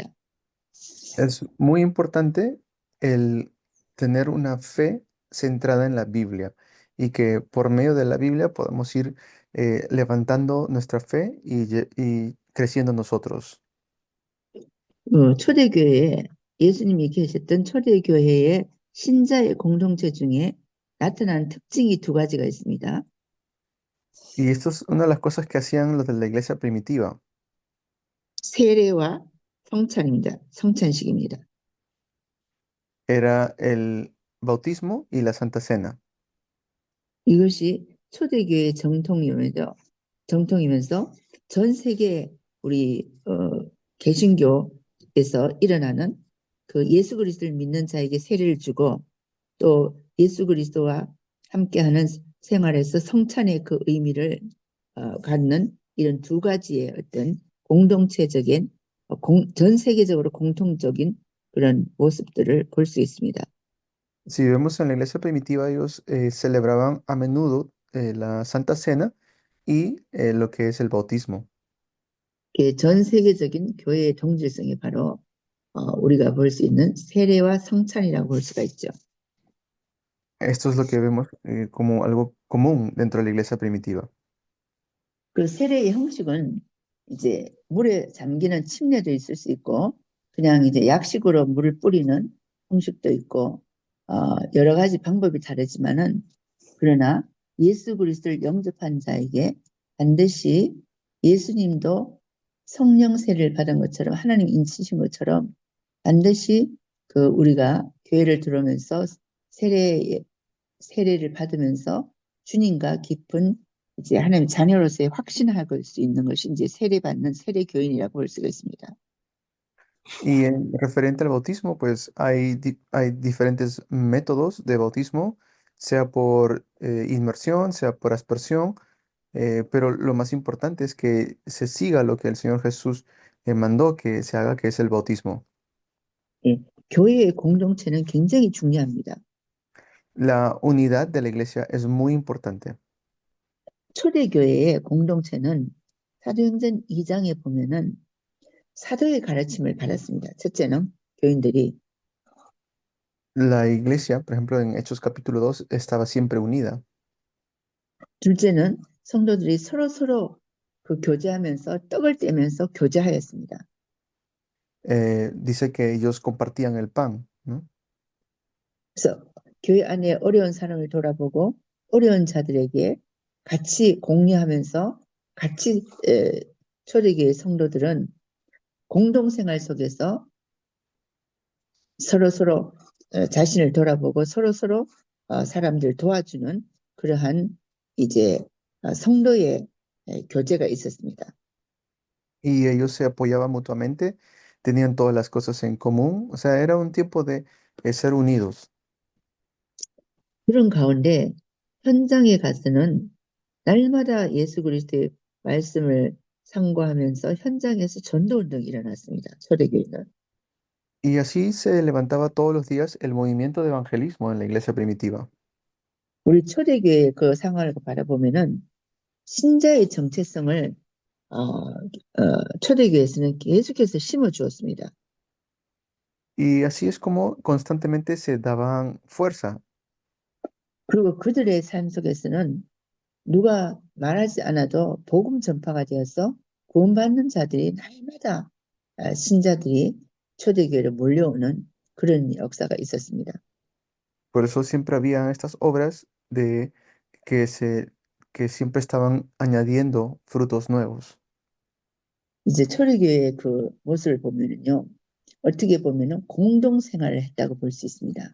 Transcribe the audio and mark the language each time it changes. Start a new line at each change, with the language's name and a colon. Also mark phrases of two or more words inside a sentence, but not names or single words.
Spanish: Es muy importante el tener una fe centrada en la Biblia y que por medio de la Biblia podamos ir levantando nuestra fe y creciendo nosotros.
Korean: 초대교회에 예수님이 계셨던 초대교회의 신자의 공동체 중에 나타난 특징이 두 가지가 있습니다.
Spanish: Y esto es una de las cosas que hacían los de la iglesia primitiva,
Korean: 세례와 성찬입니다. 성찬식입니다.
Spanish: era el bautismo y la Santa Cena.
Korean: 이것이 초대교회의 정통이면서 전 세계 우리 개신교에서 일어나는 그 예수 그리스도를 믿는 자에게 세례를 주고 또 예수 그리스도와 함께하는 생활에서 성찬의 그 의미를 갖는 이런 두 가지의 어떤 공동체적인 전 세계적으로 공통적인 그런 모습들을 볼 수 있습니다.
Spanish: Si vemos en la iglesia primitiva, ellos celebraban a menudo la Santa Cena y lo que es el bautismo.
Korean: 전 세계적인 교회의 동질성이 바로 우리가 볼 수 있는 세례와 성찬이라고 볼 수가 있죠.
Spanish: Esto es lo que vemos como algo común dentro de la iglesia primitiva.
Korean: 그 세례의 형식은 이제 물에 잠기는 침례도 있을 수 있고 그냥 이제 약식으로 물을 뿌리는 형식도 있고 여러 가지 방법이 다르지만은 그러나 예수 그리스도를 영접한 자에게 반드시 예수님도 성령 세례를 받은 것처럼 하나님 인치신 것처럼 반드시 그 우리가 교회를 들어오면서 세례 세례를 받으면서 주님과 깊은 이제 하나님 자녀로서의 확신할 수 있는 것이 이제 세례받는 세례 교인이라고 볼 수가 있습니다.
Spanish: Y en referente al bautismo, pues hay diferentes métodos de bautismo, sea por inmersión, sea por aspersión, pero lo más importante es que se siga lo que el Señor Jesús mandó que se haga, que es el bautismo.
Korean: 예, 교회의 공동체는 굉장히 중요합니다.
Spanish: La unidad de la iglesia es muy importante.
Korean: 초대교회의 공동체는 사도행전 2장에 보면은 사도의 가르침을 받았습니다. 첫째는 교인들이
Spanish: La iglesia, por ejemplo, en Hechos capítulo 2 estaba siempre unida.
Korean: 둘째는 성도들이 서로 그 교제하면서 떡을 떼면서 교제하였습니다.
Spanish: Dice que ellos compartían el pan, ¿no?
Korean: 그래서 교회 안에 어려운 사람을 돌아보고 어려운 자들에게 같이 공유하면서 같이 초대교회 성도들은 공동생활 속에서 서로 자신을 돌아보고 서로 사람들 도와주는 그러한 이제 성도의 교제가 있었습니다.
Spanish: Y ellos se apoyaban mutuamente, tenían todas las cosas en común, o sea, era un tiempo de ser unidos.
Korean: 그런 가운데 현장에 가서는 날마다 예수 그리스도의 말씀을 상고하면서 현장에서 전도 운동이 일어났습니다. 초대교회는.
Spanish: Y así se levantaba todos los días el movimiento de evangelismo en la iglesia primitiva.
Korean: 우리 초대교회의 그 상황을 바라보면은 신자의 정체성을 초대교회에서는 계속해서 심어 주었습니다.
Spanish: Y así es como constantemente se daban fuerza.
Korean: 그리고 그들의 삶 속에서는 누가 말하지 않아도 복음 전파가 되어서 구원받는 자들이 날마다 신자들이 초대교회로 몰려오는 그런 역사가 있었습니다.
Spanish: Por eso siempre había estas obras de que se que siempre estaban añadiendo frutos nuevos.
Korean: 이제 초대교회의 그 모습을 보면은요, 어떻게 보면은 공동 생활을 했다고 볼 수 있습니다.